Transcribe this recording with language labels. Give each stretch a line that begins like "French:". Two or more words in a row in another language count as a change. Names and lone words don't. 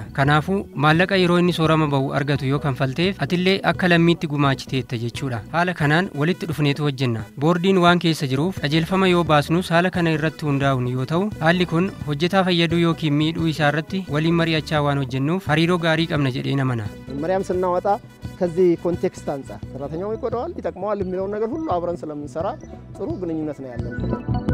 Oromo: Kanaafuu maallaqa yeroo inni soorama bahu argatu yoo kanfalteef atillee akka lammiitti gumaachiteetta jechuudha. Haala kanaan walitti dhufneetu hojjenna. Boordiin waan keessa jiruuf qajeelfama yoo baasnus haala kana irratti hundaa'uun yoo ta'u, haalli kun hojjetaa fayyaduu yookiin miidhuu isaa irratti waliin mari'achaa waan hojjennuuf hariiroo gaarii qabna jedheen amana.
Amharic: መመሪያም ስናወጣ ከዚህ ኮንቴክስት አንጻር ሰራተኛው ይጎዳዋል ይጠቅመዋል የሚለውን ነገር ሁሉ አብረን ስለምንሰራ ጥሩ ግንኙነት ነው ያለን።